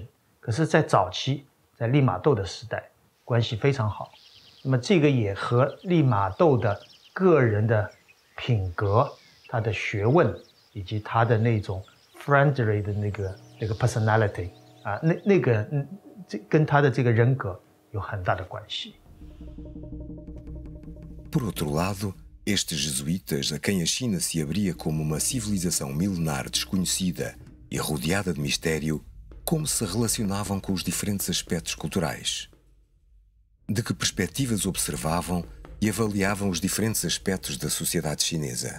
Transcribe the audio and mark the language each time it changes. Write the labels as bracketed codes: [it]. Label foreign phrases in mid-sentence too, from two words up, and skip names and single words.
[zh] 可是，在早期，在利玛窦的时代，关系非常好。那么这个也和利玛窦的个人的品格、他的学问以及他的那种 friendly 的那个 personality 啊，这跟他的这个人格有很大的关系。 [pt] Por outro lado, estes jesuítas, a quem a China se abria como uma civilização milenar desconhecida e rodeada de mistério, como se relacionavam com os diferentes aspectos culturais? De que perspectivas observavam e avaliavam os diferentes aspectos da sociedade chinesa?